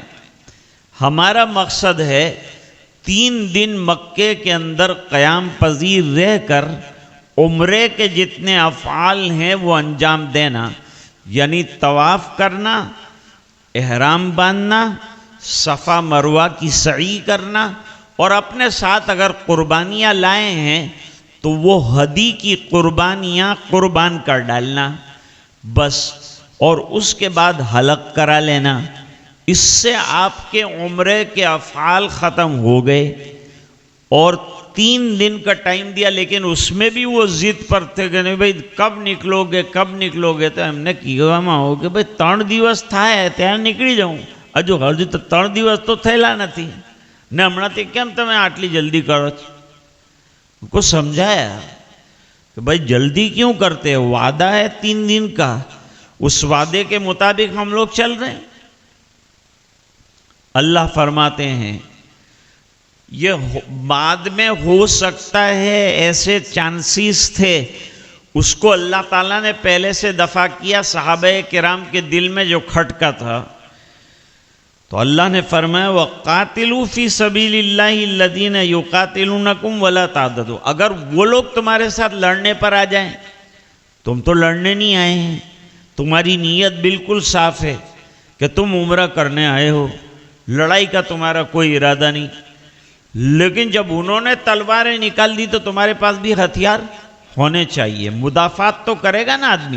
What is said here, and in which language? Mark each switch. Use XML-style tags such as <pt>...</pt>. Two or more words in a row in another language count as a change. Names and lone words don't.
<ur>ہمارا مقصد ہے 3 دن مکے کے اندر قیام پذیر رہ کر عمرے کے جتنے افعال ہیں وہ انجام دینا، یعنی طواف کرنا، احرام باندھنا، صفا مروہ کی سعی کرنا، اور اپنے ساتھ اگر قربانیاں لائے ہیں تو وہ ہدی کی قربانیاں قربان کر ڈالنا بس، اور اس کے بعد حلق کرا لینا۔ اس سے آپ کے عمرے کے افعال ختم ہو گئے، اور 3 دن کا ٹائم دیا، لیکن اس میں بھی وہ ضد پر تھے کہ نہیں بھائی کب نکلو گے کب نکلو گے؟ تو ہم نے کہا ہو کہ بھائی</ur> <gu>3 દિવસ થાય ત્યારે નીકળી જાઉં, હજુ તો 3 દિવસ તો થયેલા નથી ને હમણાંથી કેમ તમે આટલી જલ્દી કરો છો?</gu> <ur>کو سمجھایا کہ بھائی جلدی کیوں کرتے ہیں، وعدہ ہے 3 دن کا، اس وعدے کے مطابق ہم لوگ چل رہے ہیں۔ اللہ فرماتے ہیں یہ بعد میں ہو سکتا ہے، ایسے چانسز تھے، اس کو اللہ تعالیٰ نے پہلے سے دفع کیا۔ صحابہ کرام کے دل میں جو کھٹکا تھا تو اللہ نے فرمایا</ur> <ar>وَقَاتِلُوا فِي سَبِيلِ اللَّهِ الَّذِينَ يُقَاتِلُونَكُمْ وَلَا تَعْتَدُوا۔</ar> <ur>اگر وہ لوگ تمہارے ساتھ لڑنے پر آ جائیں، تم تو لڑنے نہیں آئے ہیں، تمہاری نیت بالکل صاف ہے کہ تم عمرہ کرنے آئے ہو، لڑائی کا تمہارا کوئی ارادہ نہیں، لیکن جب انہوں نے تلواریں نکال دی تو تمہارے پاس بھی ہتھیار ہونے چاہیے، مدافعت تو کرے گا نا آدمی۔</ur>